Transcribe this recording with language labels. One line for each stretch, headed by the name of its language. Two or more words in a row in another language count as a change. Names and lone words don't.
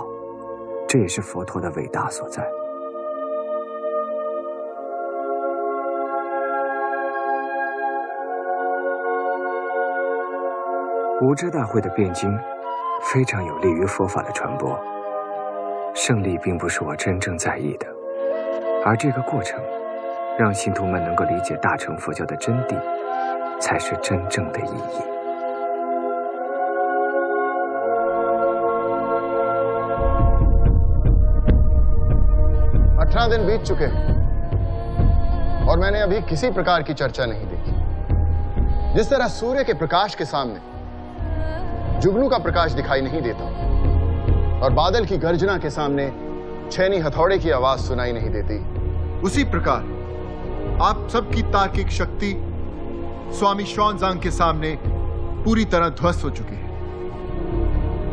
Chinese: 这也是佛陀的伟大所在。无遮大会的辩经非常有利于佛法的传播。胜利并不是我真正在意的，而这个过程让信徒们能够理解大乘佛教的真谛，才是真正的意义。
Hindi: दिन बीत चुके हैं और मैंने अभी किसी प्रकार की चर्चा नहीं देखी। जिस तरह सूर्य के प्रकाश के सामने जुगनू का प्रकाश दिखाई नहीं देता और बादल की गर्जना के सामने छैनी हथौड़े की आवाज सुनाई नहीं देती, उसी प्रकार आप सबकी तार्किक शक्ति स्वामी श्वानजांग के सामने पूरी तरह ध्वस्त हो चुके हैं।